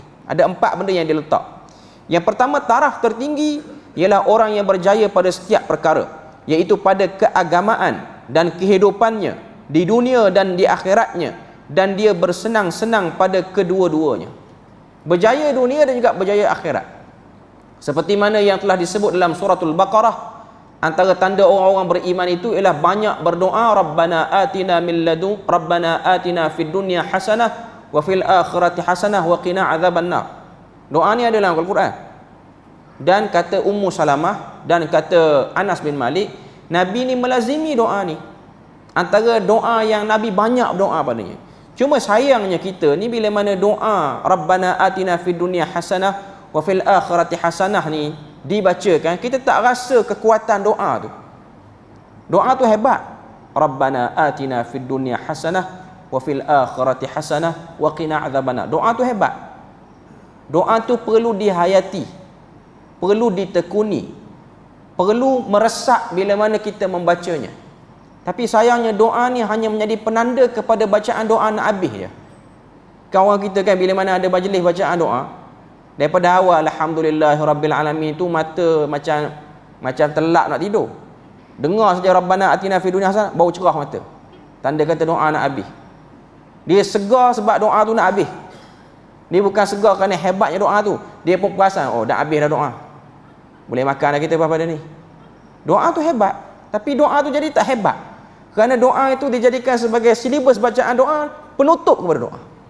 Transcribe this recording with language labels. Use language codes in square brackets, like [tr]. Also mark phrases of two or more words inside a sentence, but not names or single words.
[ms] Ada 4 benda yang dia letak. Yang pertama, taraf tertinggi ialah orang yang berjaya pada setiap perkara, iaitu pada keagamaan dan kehidupannya di dunia dan di akhiratnya, dan dia bersenang-senang pada kedua-duanya. Berjaya dunia dan juga berjaya akhirat. Seperti mana yang telah disebut dalam suratul Baqarah, antara tanda orang-orang beriman itu ialah banyak berdoa, [ar] ربنا آتنا من لدن، ربنا آتنا في الدنيا حسنة وفي الآخرة حسنة وقنا عذاب النار. [ms] Doa ni ada dalam Al-Quran. dan kata Ummu Salamah dan kata Anas bin Malik, Nabi ni melazimi doa ni. Antara doa yang Nabi banyak doa padanya. Cuma sayangnya kita ni bila mana doa [ar] ربنا آتنا في الدنيا حسنة وفي الآخرة حسنة [ms] ni dibacakan, kita tak rasa kekuatan doa tu. Doa tu hebat. [ar] ربنا آتنا في الدنيا حسنة وفي الآخرة حسنة وقنا عذاب النار. [ms] Doa tu hebat. Doa tu perlu dihayati, perlu ditekuni, perlu meresap bila mana kita membacanya. Tapi sayangnya doa ni hanya menjadi penanda kepada bacaan doa nak habis je. Kawan kita kan bila mana ada majlis bacaan doa, daripada awal [ar] الحمد لله رب العالمين [ms] tu mata macam telak nak tidur. Dengar saja [ar] ربنا آتنا في الدنيا حسنة, [ms] bau cerah mata. Tanda kata doa nak habis. Dia segar sebab doa tu nak habis. Dia bukan segar kerana hebatnya doa tu. Dia pun perasan, oh dah habis dah doa. Boleh makan dah kita pada ni. Doa tu hebat, tapi doa tu jadi tak hebat. Kerana doa itu dijadikan sebagai silibus bacaan doa, penutup kepada doa.